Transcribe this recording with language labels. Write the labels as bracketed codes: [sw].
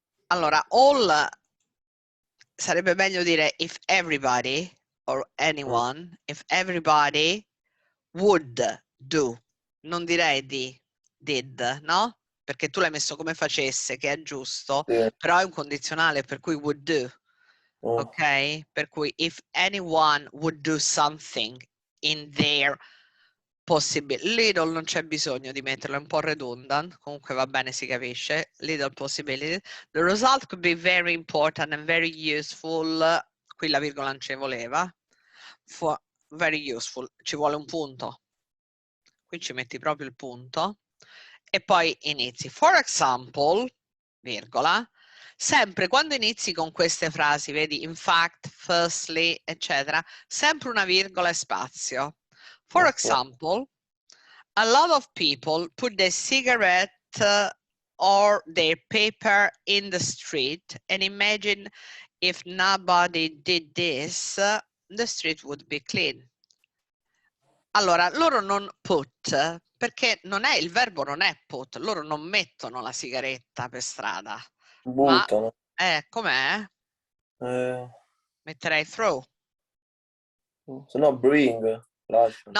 [en] allora, all [it] sarebbe meglio dire [en] if everybody or anyone, if everybody would do. [it] Non direi did, no? Perché tu l'hai messo come facesse, che è giusto, però è un condizionale per cui would do. Ok? Per cui [en] if anyone would do something in their possibility, [it] little non c'è bisogno di metterlo, è un po' redundant, comunque va bene, si capisce, little possibility, [en] the result could be very important and very useful, [it] qui la virgola non ci voleva, for very useful, ci vuole un punto, qui ci metti proprio il punto, e poi inizi, for example, virgola, sempre quando inizi con queste frasi, vedi, in fact, firstly, eccetera, sempre una virgola e spazio. [en] For example, a lot of people put their cigarette or their paper in the street and imagine if nobody did this, the street would be clean. [it] Allora, loro non put, perché non è, il verbo non è put, loro non mettono la sigaretta per strada. Buttano. Ma, com'è? Metterei throw. Se no bring, lasciano.